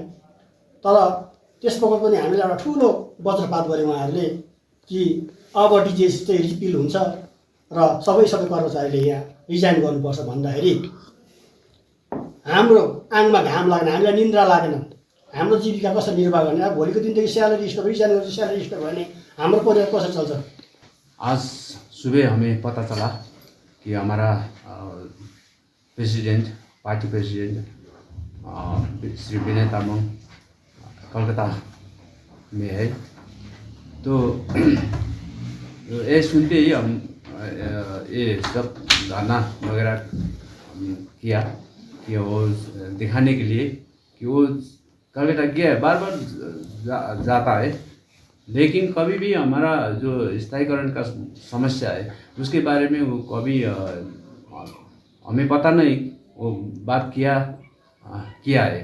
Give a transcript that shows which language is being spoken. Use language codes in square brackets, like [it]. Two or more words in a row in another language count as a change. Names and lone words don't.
[ne] तर त्यस बखत पनि हामीले एउटा ठुलो वज्रपात गरे उहाँहरूले कि अब डिजिएस चाहिँ रिपिल हुन्छ र सबै कर्मचारीले यहाँ रिजाइन गर्नुपर्छ भन्दाखेरि हाम्रो आङमा घाम लागेन, हामीलाई निन्द्रा लागेन। हाम्रो जीविका कसरी निर्वाह गर्ने? अब भोलिको दिनदेखि [en] salary stop, [ne] रिजाइन गरेर [en] salary stop [ne] भने हाम्रो परिवार कसरी चल्छ? [hi] आज सुबह हमें पता चला कि हमारा प्रेसिडेंट, [en] party president [hi] श्री विनय तामाङ कलकत्ता में है। तो ये सुनते ही हम ये सब गाना वगैरह किया कि वो दिखाने के लिए कि वो कलकत्ता गया है, बार बार जाता है, लेकिन कभी भी हमारा जो स्थायीकरण का समस्या है उसके बारे में वो कभी हमें पता नहीं वो बात किया है।